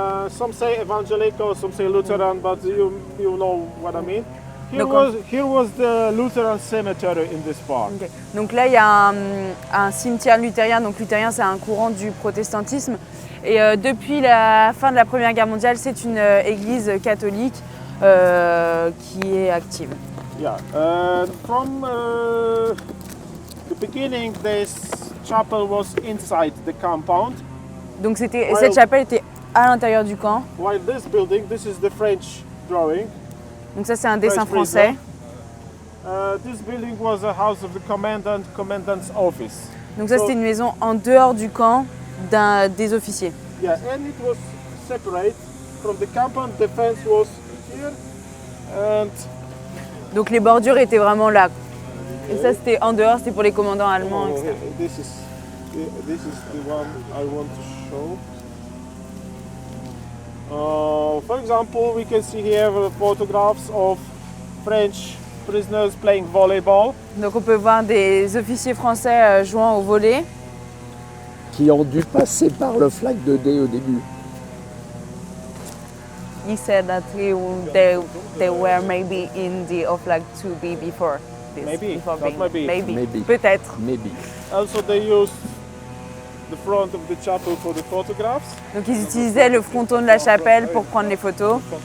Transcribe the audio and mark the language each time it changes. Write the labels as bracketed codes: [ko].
[en] Some say evangelical, some say Lutheran, but you know what I mean. Here was the Lutheran cemetery in this part. Okay. [fr] Donc là, il y a un cimetière luthérien. Donc luthérien, c'est un courant du protestantisme. Et depuis la fin de la Première Guerre mondiale, c'est une église catholique qui est active. [en] Yeah, from the beginning, this chapel was inside the compound. [fr] Donc cette chapelle était à l'intérieur du camp. [en] While this building, this is the French drawing. [fr] Donc ça, c'est un dessin [en] French [fr] français. [en] This building was a house of the commandant's office. [fr] Donc ça, c'était une maison en dehors du camp des officiers. [en] Yeah, and it was separate from the compound. The fence was here, and [fr] Donc les bordures étaient vraiment là. Et ça, c'était en dehors, c'était pour les commandants allemands, etc. [en] this is the one I want to show. For example, we can see here photographs of French prisoners playing volleyball. Donc on peut voir des officiers français jouant au volley. [fr] Qui ont dû passer par le flag de D au début. [en] He said that they were maybe in the Oflag 2B before this. Maybe, before that might be. Maybe. [fr] Peut-être. [en] Maybe. Also, they used the front of the chapel for the photographs. [fr] Donc ils utilisaient le fronton de la chapelle pour prendre les photos.